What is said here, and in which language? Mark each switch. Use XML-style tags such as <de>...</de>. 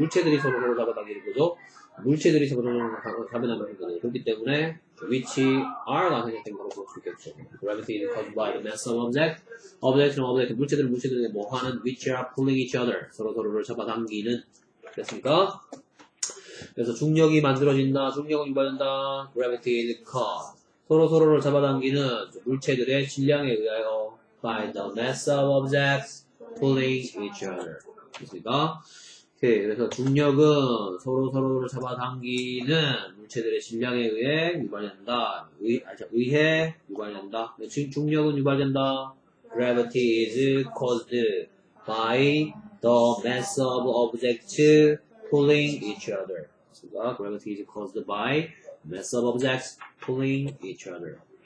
<ko>물체들이 서로 잡아당기는 거죠. 물체들이 서로 잡아당기는 거죠. 그렇기 때문에, which are가 생략된 거로 볼 수 있겠죠.</ko> <en>Gravity is caused by the mass of object. object,</en> <ko>물체들이 뭐 하는,</ko> <en>which are pulling each other.</en> <ko>서로를 잡아당기는. 됐습니까? 그래서 중력이 만들어진다. 중력은 유발된다.</ko> <en>Gravity is caused.</en> <ko>서로를 잡아당기는 물체들의 질량에 의하여</ko> <en>by the mass of objects pulling each other.</en> <ko>됐습니까? 오케이. 그래서 중력은 서로를 잡아당기는 물체들의 질량에 의해 유발된다. 의해 유발된다. 중력은 유발된다.</ko> <en>Gravity is caused by the mass of objects pulling each other. Gravity is caused by mass of objects pulling each other.</en>